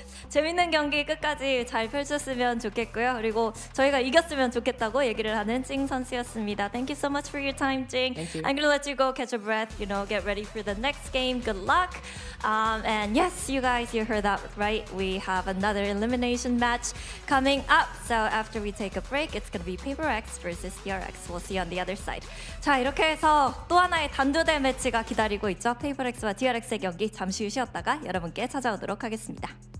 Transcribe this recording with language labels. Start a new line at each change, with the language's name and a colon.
Korean: 재밌는 경기 끝까지 잘 펼쳤으면 좋겠고요. 그리고 저희가 이겼으면 좋겠다고 얘기를 하는 찡 선수였습니다.
English: Thank you so much for your time, Jing. Thank you. I'm going to let you go catch a breath, get ready for the next game. Good luck. And yes, you guys, you heard that right. We have another elimination match coming up. So after we take a break, it's going to be PaperX versus DRX. We'll see you on the other side.
Korean: 자, 이렇게 해서 또 하나의 단두대 매치가 기다리고 있죠. PaperX와 DRX의 경기 잠시 후 쉬었다가 여러분께 찾아오도록 하겠습니다.